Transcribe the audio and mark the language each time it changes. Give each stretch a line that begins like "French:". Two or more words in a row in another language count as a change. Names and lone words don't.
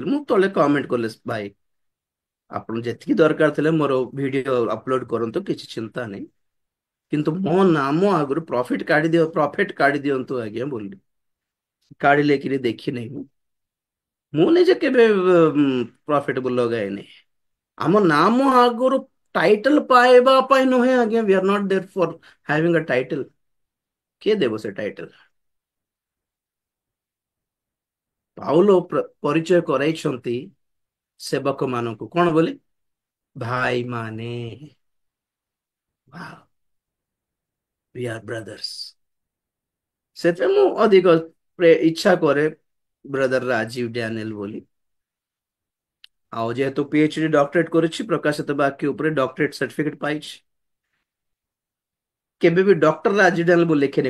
Odia: ମୁଁ ତଳେ କମେଣ୍ଟ କଲେ ଭାଇ ଆପଣ ଯେତିକି ଦରକାର ଥିଲେ ମୋର ଭିଡିଓ ଅପଲୋଡ କରନ୍ତୁ, କିଛି ଚିନ୍ତା ନାହିଁ, କିନ୍ତୁ ମୋ ନାମ ଆଗରୁ ପ୍ରଫେଟ କାଢି ଦିଅନ୍ତୁ ଆଜ୍ଞା ବୋଲି। କାଢିଲେ କିରି ଦେଖି ନାହିଁ ମୁଁ ନିଜେ କେବେ ପ୍ରଫିଟେବୁଲ ଲଗାଏନି। ଆମ ନାମ ଆଗରୁ ଟାଇଟଲ ପାଇବା ପାଇଁ ନୁହେଁ ଆଜ୍ଞା,
English: We are not there for having a title.
Odia: କିଏ ଦେବ ସେ ଟାଇଟଲ? ପାଉଲ ପରିଚୟ କରାଇଛନ୍ତି ସେବକ ମାନଙ୍କୁ କଣ ବୋଲି? ଭାଇ ମାନେ,
English: We are brothers.
Odia: ସେଥିପାଇଁ ମୁଁ ଅଧିକ ଇଚ୍ଛା କରେ ବ୍ରଦର ରାଜୀବ ଡ୍ୟାନିଏଲ ବୋଲି। ଆଉ ଯେହେତୁ
English: PhD doctorate
Odia: କରିଛି, ପ୍ରକାଶିତ ବାକ୍ୟ ଉପରେ
English: doctorate certificate
Odia: ପାଇଛି। କେବେ ବି ଡକ୍ଟର ରାଜୀବ ଡ୍ୟାନିଏଲ ବୋଲି ଲେଖେନି।